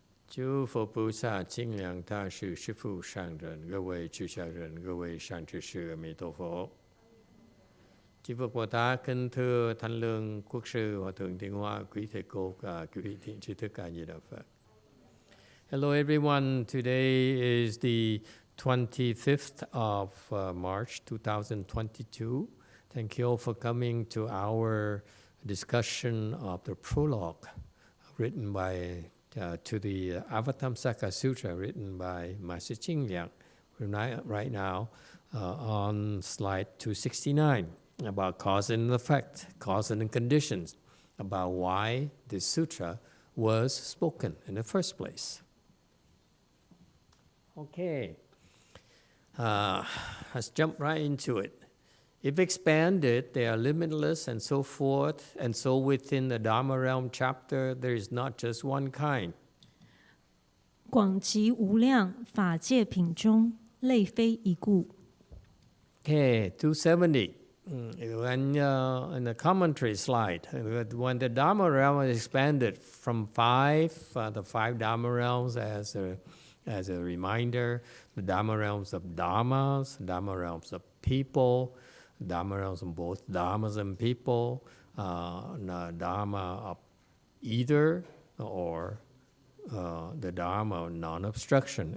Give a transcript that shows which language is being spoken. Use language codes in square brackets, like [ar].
[zh] 诸佛菩萨、清凉大士、师父上人、各位出家人、各位善知识，阿弥陀佛。 [vi] Chư Phật Bồ Tát, kính thưa Thanh Lương Quốc sư, Hòa thượng Thiên Hoa, quý thầy cô, quý vị thiện tri thức A Di Đà Phật. [en] Hello everyone. Today is the 25th of March 2022. Thank you all for coming to our discussion of the prologue written by, to the Avatamsaka Sutra written by Master Jing Liang. We're right now on slide 269 about cause and effect, cause and conditions, about why this sutra was spoken in the first place. Okay, let's jump right into it. If expanded, they are limitless and so forth, and so within the Dharma Realm chapter, there is not just one kind. [zh] 广集无量，法界品中，类非一故。 [en] Okay, 270. When in the commentary slide, when the Dharma Realm is expanded from the five Dharma Realms as a reminder, the Dharma Realms of Dharmas, Dharma Realms of people, Dharma realms of both Dharmas and people, Dharma of either or the Dharma of non-obstruction.